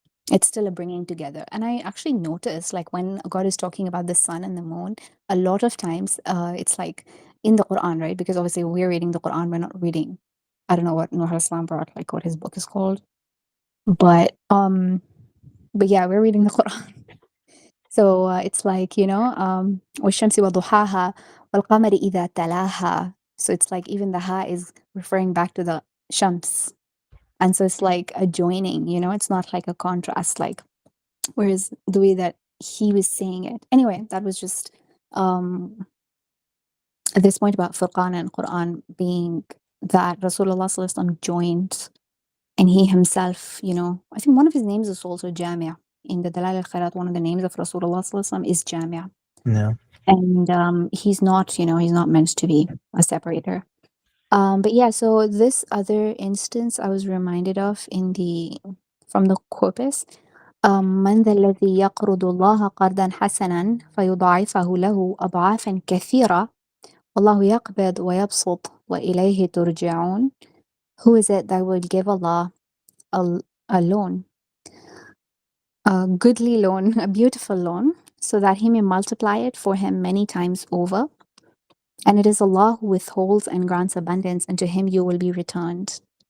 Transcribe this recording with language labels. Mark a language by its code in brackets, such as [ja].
[en] It's still a bringing together. And I actually noticed, like, when God is talking about the sun and the moon, a lot of times it's like in the Quran, right? Because obviously we're reading the Quran, we're not reading, I don't know what Nuh al-Islam brought, like what his book is called. But But yeah, we're reading the Quran. So it's like, [ar] وَالشَّمْسِ وَضُحَاهَا وَالْقَمَرِ إِذَا تَلَاهَا. [en] So it's like even the ha is referring back to the shams. And so it's like a joining, it's not like a contrast, like, whereas the way that he was saying it. Anyway, that was just at this point about Furqan and Quran being that Rasulullah Sallallahu Alaihi Wasallam joined, and he himself, I think one of his names is also Jamia. In the Dalal al-Khairat, one of the names of Rasulullah Sallallahu Alaihi Wasallam is Jamia. Yeah. And he's not, he's not meant to be a separator. But yeah, so this other instance I was reminded of from the corpus. [ar] من ذا الذي يقرض الله قرضا حسنا فيضاعفه له أضعافا كثيرة والله يقبض ويبسط وإليه ترجعون. [en] Who is it that will give Allah a loan, a goodly loan, a beautiful loan, so that he may multiply it for him many times over? And it is Allah who withholds and grants abundance, and to him you will be returned.